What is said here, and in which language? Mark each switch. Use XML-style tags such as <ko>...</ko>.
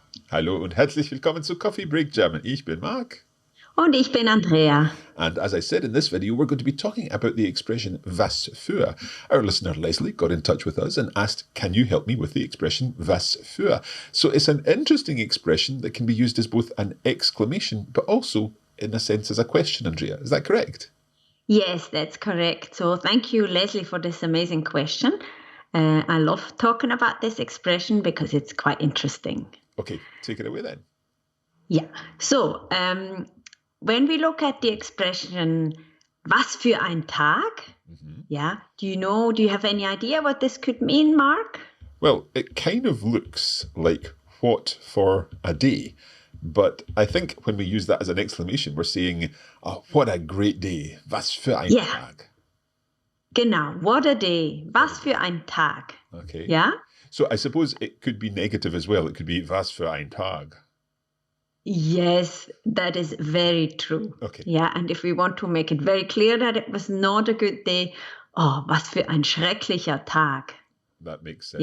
<de>Hallo und herzlich willkommen zu Coffee Break German. Ich bin Marc. Und ich bin Andrea.</de> <en>And as I said in this video, we're going to be talking about the expression was für. Our listener Leslie got in touch with us and asked, can you help me with the expression was für? So it's an interesting expression that can be used as both an exclamation, but also in a sense as a question, Andrea. Is that correct? Yes, that's correct. So thank you, Leslie, for this amazing question. I love talking about this expression because it's quite interesting. Okay, take it away then. Yeah. So, when we look at the expression</en> <de>was für ein Tag,</de> <en>yeah, do you have any idea what this could mean, Mark? Well, it kind of looks like what for a day, but I think when we use that as an exclamation, we're saying, oh, what a great day,</en> <de>was für ein Tag. Genau,</de> <en>what a day,</en> <de>was für ein Tag.</de> <en>Okay. Yeah? So I suppose it could be negative as well. It could be</en> <de>was für ein Tag.</de> <en>Yes, that is very true. Okay. Yeah, and if we want to make it very clear that it was not a good day, oh,</en> <de>was für ein schrecklicher Tag.</de> <en>That makes sense.</en>